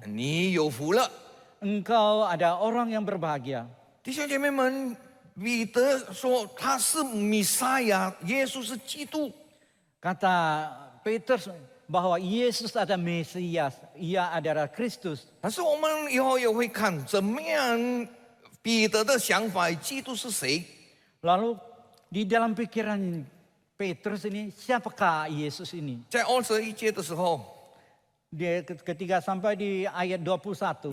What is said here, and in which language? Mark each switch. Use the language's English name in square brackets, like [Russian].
[Chinese] 你有福了。” [Indonesian] Engkau ada orang yang berbahagia. [Chinese] 弟兄姐妹们，彼得说他是弥赛亚，耶稣是基督。 [Indonesian] Kata Petrus bahwa Yesus ada Mesias, ia adalah Kristus. [Chinese] 但是我们以后也会看怎么样彼得的想法，基督是谁？ [Indonesian] Lalu di dalam pikiran Petrus ini, siapakah Yesus ini? [Chinese] 在21节的时候， [Indonesian] Dia ketika sampai di ayat 21,